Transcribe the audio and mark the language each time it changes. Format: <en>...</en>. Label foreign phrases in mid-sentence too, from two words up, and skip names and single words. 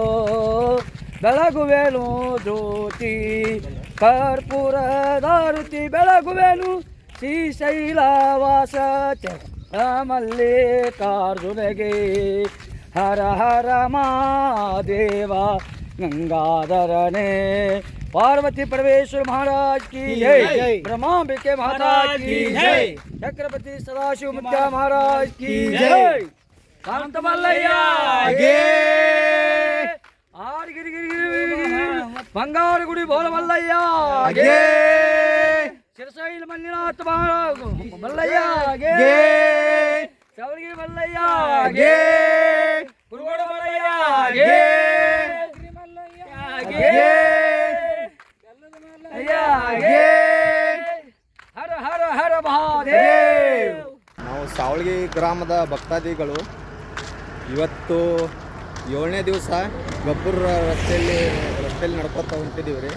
<kn>ಬೆಳಗುವೆನು ಜ್ಯೋತಿ ಕರ್ಪೂರದಾರುತಿ, ಬೆಳಗುವೆನು ಶ್ರೀಶೈಲವಾಸ ಚೆನ್ನ ಮಲ್ಲಿಕಾರ್ಜುನಗೆ, ಹರ ಹರ ಮಹಾದೇವ ಗಂಗಾಧರನೇ,</kn> <hi>पार्वती परमेश्वर महाराज की जय, ब्रह्मांबिके महाराज की जय, चक्रवर्ती सदाशिव मुत्या महाराज की जय, शांत मल्लಯ್ಯ ಗೆ,</hi> <kn>ಆರ ಗಿರಿ ಗಿರಿ ಬಂಗಾರ ಗುಡಿ ಬೋಲ ಮಲ್ಲಯ್ಯ ಗೆ, ಶಿರಸೈಲ ಮಲ್ಲಿನಾಥ ಮಹಾರಾಜ ಮಲ್ಲಯ್ಯ ಗೆ, ಚವಲಗಿರಿ ಮಲ್ಲಯ್ಯ ಗೆ, ಕುರುಗೋಡ ಮಲ್ಲಯ್ಯ ಗೆ, ಹರ ಹರ ಹರ ಮಹಾದೇವ್. ನಾವು ಸಾವಳಗಿ ಗ್ರಾಮದ ಭಕ್ತಾದಿಗಳು ಇವತ್ತು 7ನೇ ದಿವಸ ಗಬ್ಬೂರ್ ರಸ್ತೆಯಲ್ಲಿ ನಡ್ಕೊತಾ ಹೊಂಟಿದ್ದೀವಿ ರೀ.</kn>